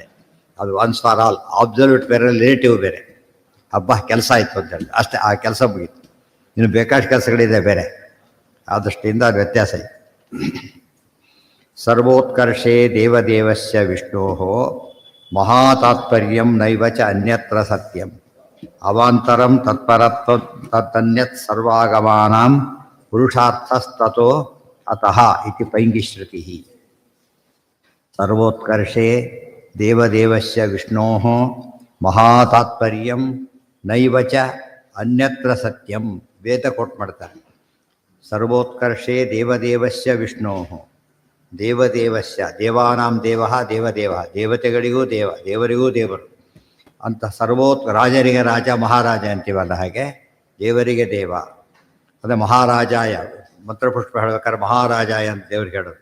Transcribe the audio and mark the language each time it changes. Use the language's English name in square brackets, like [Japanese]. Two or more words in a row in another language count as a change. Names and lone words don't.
[Kannada] ಅದು [English] once for all. [Kannada] ಅಬ್ಸಲ್ಯೂಟ್ ಬೇರೆ, ರಿಲೇಟಿವ್ ಬೇರೆ. ಹಬ್ಬ ಕೆಲಸ ಆಯಿತು ಅಂತ ಹೇಳಿ ಅಷ್ಟೇ, ಆ ಕೆಲಸ ಮುಗೀತು. ಇನ್ನು ಬೇಕಾದಷ್ಟು ಕೆಲಸಗಳಿದೆ ಬೇರೆ. ಆ ದೃಷ್ಟಿಯಿಂದ ಅದು ವ್ಯತ್ಯಾಸ ಇದೆ. [Sanskrit] ಸರ್ವೋತ್ಕರ್ಷೇ ದೇವದೇವಸ್ಯ ವಿಷ್ಣೋ ಮಹಾತಾತ್ಪರ್ಯಂ ನೈವ ಚ ಅನ್ಯತ್ರ ಸತ್ಯಂ ಅವಾಂತರಂ ತತ್ಪರತ್ವ ತನ್ಯತ್ ಸರ್ವಾಗಮಾನಾಂ ಪುರುಷಾರ್ಥಸ್ತತೋ ಅತಃ ಇತಿ ಪೈಂಗಿಶ್ರುತಿ. ಸರ್ವೋತ್ಕರ್ಷೆ ದೇವದೇವಸ್ಯ ವಿಷ್ಣೋಃ ಮಹಾತಾತ್ಪರ್ಯಂ ನೈವ ಚ ಅನ್ಯತ್ರ ಸತ್ಯಂ. [Kannada] ವೇದ ಕೋಟ್ ಮಾಡ್ತಾರೆ. [Sanskrit] ಸರ್ವೋತ್ಕರ್ಷೆ ದೇವದೇವಸ್ಯ ವಿಷ್ಣೋಃ, ದೇವದೇವಸ್ಯ, ದೇವಾನಾಂ ದೇವಃ ದೇವದೇವ, [Kannada] ದೇವತೆಗಳಿಗೂ ದೇವ, ದೇವರಿಗೂ ದೇವರು ಅಂತ ರಾಜರಿಗೆ ರಾಜ ಮಹಾರಾಜ ಅಂತೀವಲ್ಲ, ಹಾಗೆ ದೇವರಿಗೆ ದೇವ. ಅದೇ ಮಹಾರಾಜಾಯ ಮಂತ್ರಪುಷ್ಪ ಹೇಳ್ಬೇಕಾದ್ರೆ ಮಹಾರಾಜಾಯ ಅಂತ ದೇವರಿಗೆ ಹೇಳೋದು.